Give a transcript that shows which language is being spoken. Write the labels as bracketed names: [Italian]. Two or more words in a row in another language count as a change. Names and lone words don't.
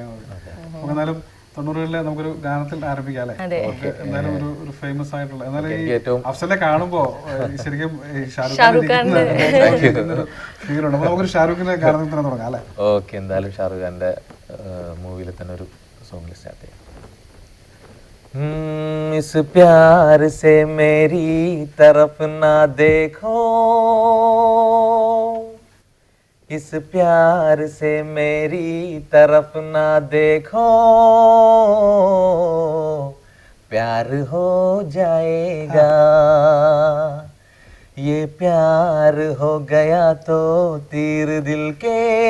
[Malayalam] എന്നാലും 90കളിലെ നമുക്കൊരു ഗാനത്തിൽ ആരംഭിക്കാം അല്ലേ? എന്തായാലും ഒരു ഫേമസ് ആയിട്ടുള്ള, എന്നാലും ഈ അഫ്സലിനെ കാണുമ്പോ ശരിക്കും ഷാരൂഖ് ഖാന്റെ ഫീലുണ്ട്. അപ്പൊ നമുക്കൊരു ഷാരൂഖിന്റെ ഗാനത്തിൽ തന്നെ തുടങ്ങാം അല്ലേ? ഓക്കെ, എന്തായാലും ഷാരൂഖ് ഖാന്റെ മൂവിയിൽ തന്നെ ഒരു സോങ്ങിൽ സ്റ്റാർട്ട് ചെയ്യാം. [Hindi] इस प्यार से मेरी तरफ ना देखो, इस प्यार से मेरी तरफ ना देखो, प्यार हो जाएगा, ये प्यार हो गया तो तीर दिल के